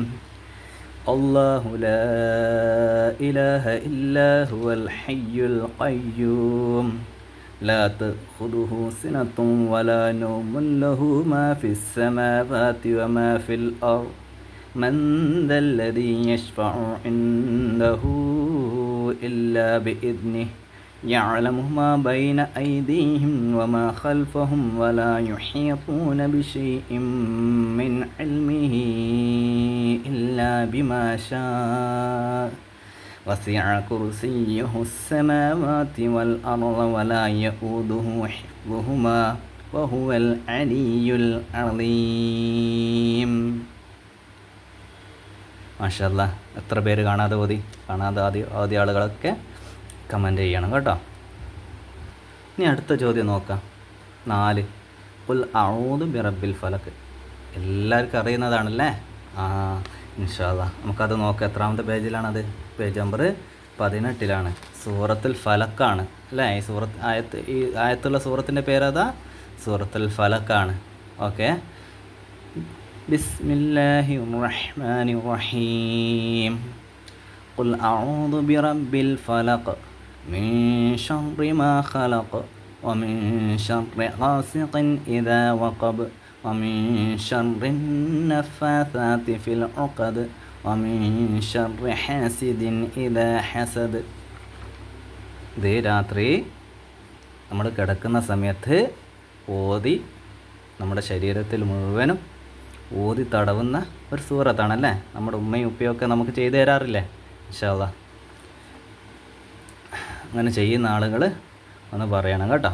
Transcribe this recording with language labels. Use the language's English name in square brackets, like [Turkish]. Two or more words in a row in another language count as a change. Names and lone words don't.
[Arabic] الله لا إله إلا هو الحي القيوم لا تأخذه سنة ولا نوم له ما في السماوات وما في الأرض من ذا الذي يشفع عنده إلا بإذنه يعلم ما بين أيديهم وما خلفهم ولا يحيطون بشيء من علمه إلا بما شاء وسع كرسيه السماوات والأرض ولا يؤوده حفظهما وهو العلي العظيم. ما شاء الله, [Malayalam] എത്ര പേര് കാണാതെ ഓതി ആളുകളൊക്കെ കമൻറ്റ് ചെയ്യണം കേട്ടോ. ഇനി അടുത്ത ചോദ്യം നോക്കാം. 4 [Arabic] قل أعوذ برب الفلق. [Malayalam] എല്ലാവർക്കും അറിയുന്നതാണല്ലേ? [Arabic] إن شاء الله [Malayalam] നമുക്കത് നോക്കാം. എത്രാമത്തെ പേജിലാണത്? പേജ് നമ്പർ 18 സൂറത്തുൽ ഫലക്കാണ് അല്ലേ? ഈ ആയത്തുള്ള സൂറത്തിൻ്റെ പേരതാ സൂറത്തുൽ ഫലക്കാണ്. [Arabic] ഓക്കെ, بسم الله الرحمن الرحيم. قل أعوذ برب الفلق من شر ما خلق ومن شر غاسق إذا وقب ومن شر النفاثات في العقد ومن شر حاسد إذا حسد. [Malayalam] ഇത് രാത്രി നമ്മൾ കിടക്കുന്ന സമയത്ത് ഓതി നമ്മുടെ ശരീരത്തിൽ മുഴുവനും ഓതി തടവുന്ന ഒരു സൂറത്താണല്ലേ? നമ്മുടെ ഉമ്മയും ഉപ്പയൊക്കെ നമുക്ക് ചെയ്തു തരാറില്ലേ? [Arabic] إن شاء الله [Malayalam] അങ്ങനെ ചെയ്യുന്ന ആളുകൾ ഒന്ന് പറയണം കേട്ടോ.